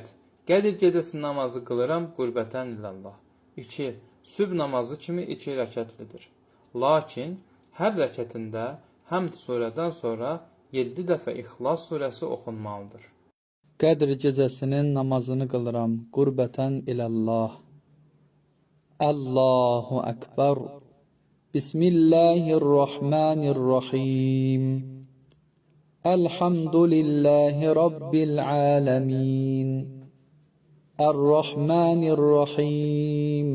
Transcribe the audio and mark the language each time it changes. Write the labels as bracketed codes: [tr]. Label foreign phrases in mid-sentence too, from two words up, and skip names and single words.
[az] Qədir gecəsi namazı qılıram [ar] قربة إلى الله. [az] 2. Sübh namazı kimi 2 rəkətlidir. Lakin hər rəkətində Həmd surədən sonra 7 dəfə İxlas surəsi oxunmalıdır. Qədr gecəsinin namazını qılıram [ar] قربة إلى الله. الله أكبر. Bismillahirrahmanirrahim. الحمد لله رب العالمين. Errahmanirrahim.